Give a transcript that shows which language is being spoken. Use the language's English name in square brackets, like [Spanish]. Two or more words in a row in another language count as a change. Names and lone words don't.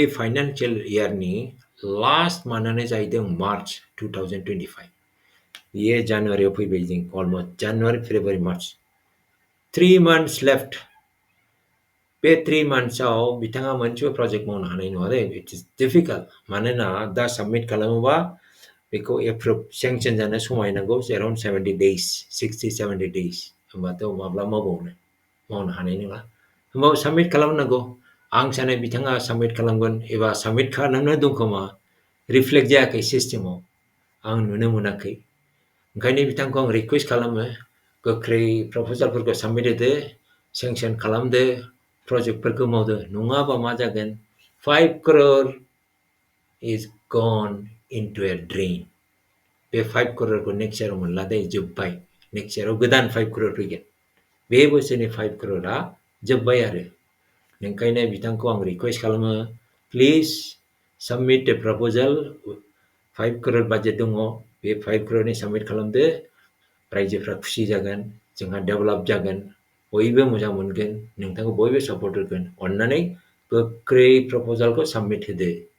[English] financial year last month [Bodo] जाहैदों मार्च 2025 बेयो जानुवारियाव फैबाय जों अलमस्ट [English] January February March 3 months left [Bodo] बे 3 monthsआव बिथाङा मोनसेबो प्रजेक्ट मावनो हानाय नङा दे [English] it is difficult [Bodo] मानोना दा साबमिट खालामोबा बेखौ एप्रुभ सेंसन जानो समाय नांगौ एराउन्ड [English] 70 days 60-70 days [Bodo] होमबाथ' माब्ला मावनो हानाय नङा होमबाबो साबमिट खालामनांगौ आं सानो बिथाङा साबमिट खालामगोन एबा साबमिट खालामनो दंखोमा रिफ्लेक्ट जायाखै सिस्टेमाव आं नुनो मोनाखै ओंखायनो बिथांखौ आं रिक्वेस्ट खालामो गोख्रै प्रप'जालफोरखौ साबमिट होदो सेंसन खालामदो प्रजेक्टफोरखौ मावदो नङाबा मा जागोन [English] 5 crore is gone into a [Bodo] drain बे 5 crore [English] next year [Bodo] मोनला दे जोब्बाय [English] next year [Bodo] गोदान 5 crore फैगोन बे बोसोरनि 5 crore जोब्बाय आरो ओंखायनो बिथांखौ आं रिक्वेस्ट खालामो [English] please submit the proposal [Bodo] 5 crore बाजेट दङ बे 5 crore सबमिट खालामदो रायजोफ्रा खुसि जागोन जोंहा डेभेलप जागोन बयबो मोजां मोनगोन नोंथांखौ बयबो सापर्ट होगोन अन्नानै गोख्रै प्रप'जालखौ सबमिट होदो